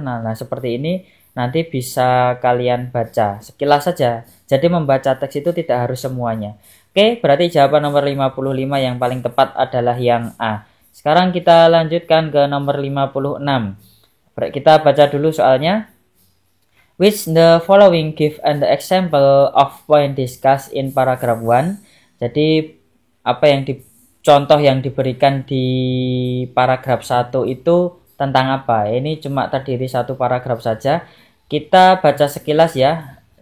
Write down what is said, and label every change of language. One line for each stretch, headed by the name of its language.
Indonesian: Nah seperti ini nanti bisa kalian baca sekilas saja. Jadi membaca teks itu tidak harus semuanya. Oke, berarti jawaban nomor 55 yang paling tepat adalah yang A. Sekarang kita lanjutkan ke nomor 56. Kita baca dulu soalnya.
English: Which the following give an example of point discussed in paragraph 1.
Indonesian: Jadi apa yang contoh yang diberikan di paragraf 1 itu tentang apa? Ini cuma terdiri satu paragraf saja. Kita baca sekilas ya.